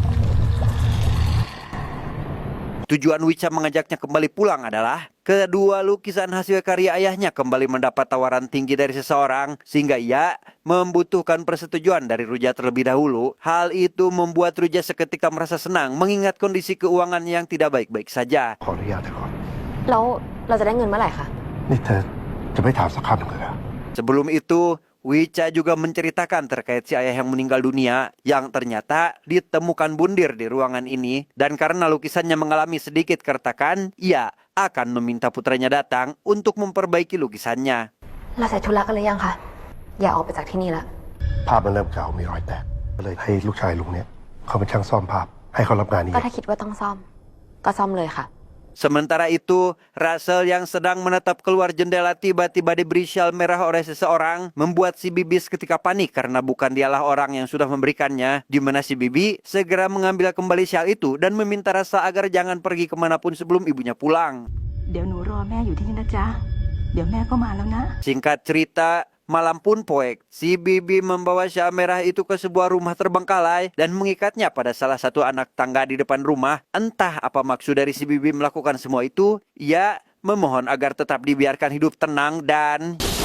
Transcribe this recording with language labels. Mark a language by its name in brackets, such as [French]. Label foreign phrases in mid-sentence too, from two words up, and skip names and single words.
[Indonesian] Tujuan Wicha mengajaknya kembali pulang adalah kedua lukisan hasil karya ayahnya kembali mendapat tawaran tinggi dari seseorang sehingga ia membutuhkan persetujuan dari Ruja terlebih dahulu. Hal itu membuat Ruja seketika merasa senang mengingat kondisi keuangan yang tidak baik-baik saja. [Thai] ขออนุญาตเถอะก่อน แล้วเราจะได้เงินเมื่อไหร่คะ นี่เธอจะไม่ถามสักคำหนึ่งเลยเหรอ [Indonesian] Sebelum itu, Wicha juga menceritakan terkait si ayah yang meninggal dunia yang ternyata ditemukan bundir di ruangan ini dan karena lukisannya mengalami sedikit keretakan, ia akan meminta putranya datang untuk memperbaiki lukisannya. [Thai] เราเสร็จธุระกันหรือยังคะอย่าออกไปจากที่นี่ละ ภาพมันเริ่มเก่ามีรอยแตกก็เลยให้ลูกชายลุงเนี่ยเขาเป็นช่างซ่อมภาพให้เขารับงานนี้ ก็ถ้าคิดว่าต้องซ่อม ก็ซ่อมเลยค่ะ [Indonesian] Sementara itu, Russell yang sedang menatap keluar jendela tiba-tiba diberi syal merah oleh seseorang, membuat si Bibi seketika panik karena bukan dialah orang yang sudah memberikannya, di mana si Bibi segera mengambil kembali syal itu dan meminta Russell agar jangan pergi kemanapun sebelum ibunya pulang. [Thai] เดี๋ยวหนูรอแม่อยู่ที่นี่นะจ๊ะ เดี๋ยวแม่ก็มาแล้วนะ [Indonesian] Singkat cerita, malam pun poek, si Bibi membawa syal merah itu ke sebuah rumah terbengkalai dan mengikatnya pada salah satu anak tangga di depan rumah. Entah apa maksud dari si Bibi melakukan semua itu, ia memohon agar tetap dibiarkan hidup tenang dan...